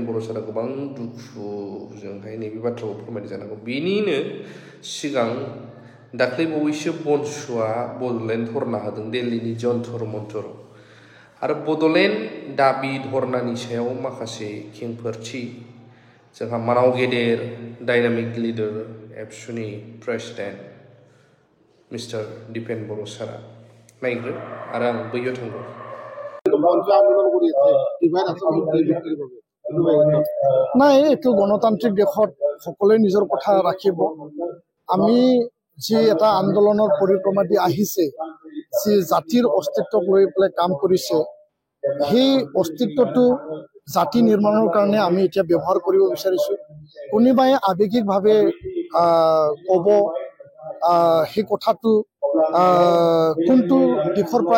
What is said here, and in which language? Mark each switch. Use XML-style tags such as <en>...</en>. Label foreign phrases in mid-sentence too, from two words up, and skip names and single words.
<brx>बर' सारा गोबां दुखुजोंहाय नैबे बाथ्राखौ फोरमायनाय जानांगौ बेनिनो सिगां दाख्लै बावैसो बनसुआ बड'लेण्ड धरना होदों दिल्लीनि जन्तर मन्तर आरो बड'लेण्ड दाबि धरनानि सायाव माखासे खेंफोरथि जोंहा मानाव गेदेर</brx> <en>dynamic leader</en> <brx>एबसुनि प्रेसिडेन्ट मिस्टार दिपेन बर' सारा नायग्रो आरो आं बैयाव थांगौ</brx> <as>নাই এইটো গণতান্ত্ৰিক দেশত সকলোৱে নিজৰ কথা ৰাখিব আমি যি এটা আন্দোলনৰ পৰিক্ৰমা দি আহিছে যি জাতিৰ অস্তিত্বক লৈ পেলাই কাম কৰিছে সেই অস্তিত্বটো জাতি নিৰ্মাণৰ কাৰণে আমি এতিয়া ব্যৱহাৰ কৰিব বিচাৰিছো কোনোবাই আৱেগিকভাৱে ক'ব সেই কথাটো কোনটো দিশৰ পৰা</as>